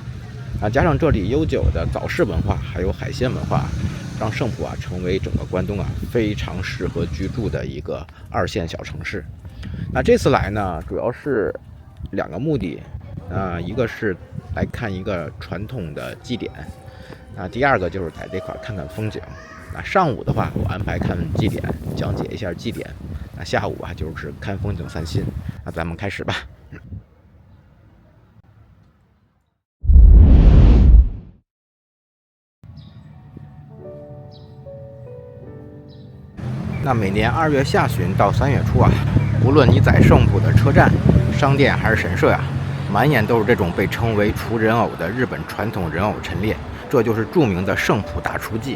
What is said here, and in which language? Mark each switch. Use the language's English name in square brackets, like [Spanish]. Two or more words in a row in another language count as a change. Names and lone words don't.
[Chinese] 啊，加上這裡悠久的早市文化，還有海鮮文化，讓勝浦啊成為整個關東啊非常適合居住的一個2線小城市。那這次來呢，主要是2個目的，一個是來看一個傳統的祭典，第2個就是在這塊看看風景。那上午的話，我安排看祭典，講解一下祭典。那下午啊，就是看風景散心。那咱們開始吧。那每年2月下旬到3月初啊，無論你在勝浦的車站、商店還是神社呀，滿眼都是這種被稱為廚人偶的日本傳統人偶陳列，這就是著名的勝浦大廚祭。